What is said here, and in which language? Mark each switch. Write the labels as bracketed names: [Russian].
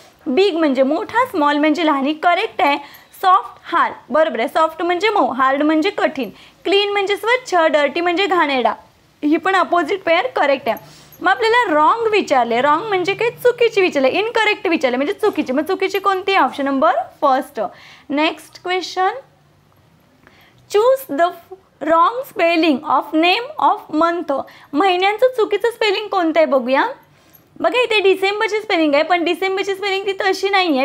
[Marathi] Big म्हणजे मोठा, small म्हणजे लहान, करेक्ट आहे. सॉफ्ट हार्ड, बरोबर आहे. सॉफ्ट म्हणजे मऊ, हार्ड म्हणजे कठीण. क्लीन म्हणजे स्वच्छ, डर्टी म्हणजे घाणेरडा, ही पण अपोजिट पेअर करेक्ट आहे. मग आपल्याला रॉंग विचारले, रॉंग म्हणजे काय, चुकीची विचारले. इनकरेक्ट विचारले म्हणजे चुकीची, मग चुकीची कोणती, option number 1. [English] Next question. Choose the wrong spelling of name of month. [Marathi] महिन्यांचं चुकीचं स्पेलिंग कोणतं आहे बघूया. बघा इथे डिसेंबरची स्पेलिंग आहे, पण डिसेंबरची स्पेलिंग ती तशी नाही आहे.